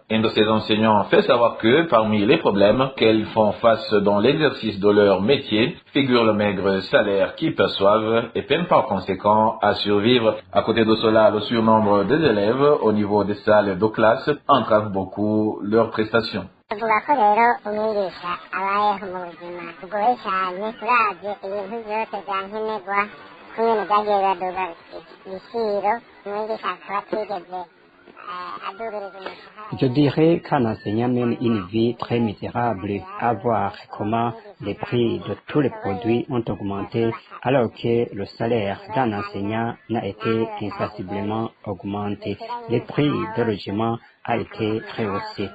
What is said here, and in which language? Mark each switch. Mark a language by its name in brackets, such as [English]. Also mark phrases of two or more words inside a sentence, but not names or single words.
[French] Un de ces enseignants fait savoir que parmi les problèmes qu'elles font face dans l'exercice de leur métier figure le maigre salaire qu'ils perçoivent et peinent par conséquent à survivre. À côté de cela, le surnombre des élèves au niveau des salles de classe entrave beaucoup leurs prestations. [Rundi] Avuga ko rero umwigisha abayeho mu buzima bugoye cyane turavye ibintu byose byankenerwa kumwe byagiye biraduga ibiciro umwigisha akaba atigeze adugiriza umushahara. [French] Je dirais qu'un enseignant mène une vie très misérable à voir comment les prix de tous les produits ont augmenté alors que le salaire d'un enseignant n'a été insensiblement augmenté. Les prix de logement a été rehaussé.